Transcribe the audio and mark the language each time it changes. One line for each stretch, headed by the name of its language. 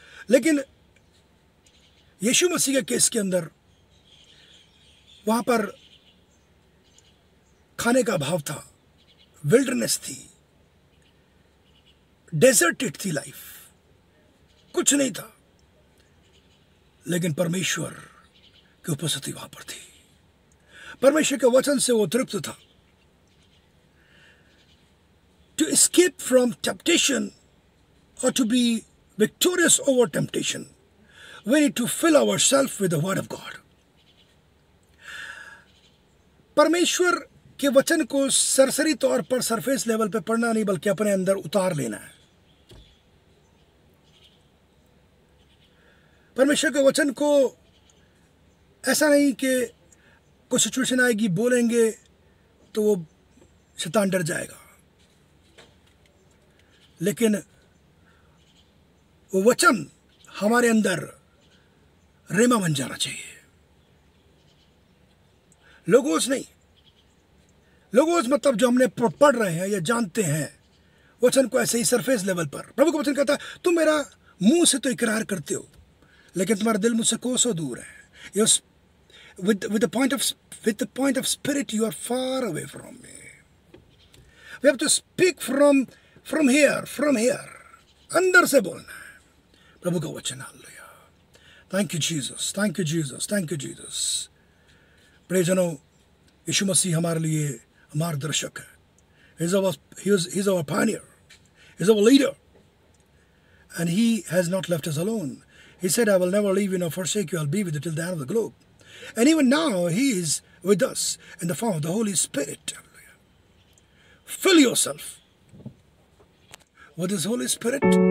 Hindi: लेकिन यीशु मसीह के केस के अंदर वहां पर खाने का अभाव था, विल्डरनेस थी, डेजर्टेड थी लाइफ, कुछ नहीं था, लेकिन परमेश्वर की उपस्थिति वहां पर थी। परमेश्वर के वचन से वो तृप्त था।
English: To escape from temptation or to be victorious over temptation, we need to fill ourselves with the word of God.
Hindi: परमेश्वर के वचन को सरसरी तौर पर सरफेस लेवल पे पढ़ना नहीं, बल्कि अपने अंदर उतार लेना है। परमेश्वर के वचन को ऐसा नहीं कि कुछ सिचुएशन आएगी, बोलेंगे तो वो शैतान डर जाएगा, लेकिन वो वचन हमारे अंदर रेमा बन जाना चाहिए। लोगोस नहीं, लोगोस मतलब जो हमने पढ़ रहे हैं या जानते हैं वचन को ऐसे ही सरफेस लेवल पर। प्रभु का वचन कहता है, तुम मेरा मुंह से तो इकरार करते हो, लेकिन तुम्हारा दिल मुझसे कोसों दूर है।
English: With the point of spirit, you are far away from me. We have to speak from here.
Hindi: अंदर से बोलना है प्रभु का वचन। Hallelujah,
English: thank you Jesus, thank you Jesus,
Hindi: thank you Jesus. प्रियजनों, यीशु मसीह हमारे लिए मार्गदर्शक है।
English: He's our pioneer, he's our leader, and he has not left us alone. He said, I will never leave you nor forsake you, I'll be with you till the end of the globe. And even now he is with us in the form of the Holy Spirit. Fill yourself with his Holy Spirit.